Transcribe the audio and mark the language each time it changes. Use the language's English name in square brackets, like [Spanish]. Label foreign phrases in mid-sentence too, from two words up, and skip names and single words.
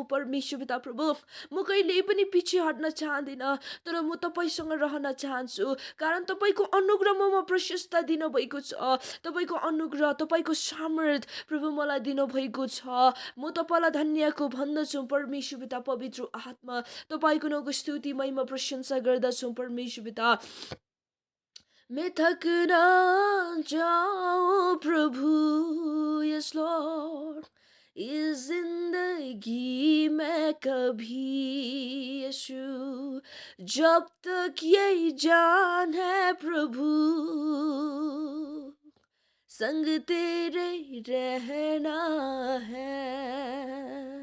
[Nepali] परमेश्वर पिता प्रभु, म कहिले पनि पछि हट्न चाहदिनँ, तर म तपाईँसँग रहन चाहन्छु, कारण तपाईँको अनुग्रह ममा प्रशस्त दिनुभएको छ। तपाईँको अनुग्रह, तपाईँको सामर्थ प्रभु मलाई दिनुभएको छ। म तपाईँलाई धन्यको भन्दछु परमेश्वर पिता पवित्र आत्मा। तपाईँको नाउँको स्तुति महिमा प्रशंसा गर्दछु परमेश्वर पिता। [Hindi] मैं थक ना जाऊं प्रभु, [English] yes Lord, [Hindi] इस जिंदगी में कभी, यीशु, जब तक ये जान है प्रभु, संग तेरे रहना है।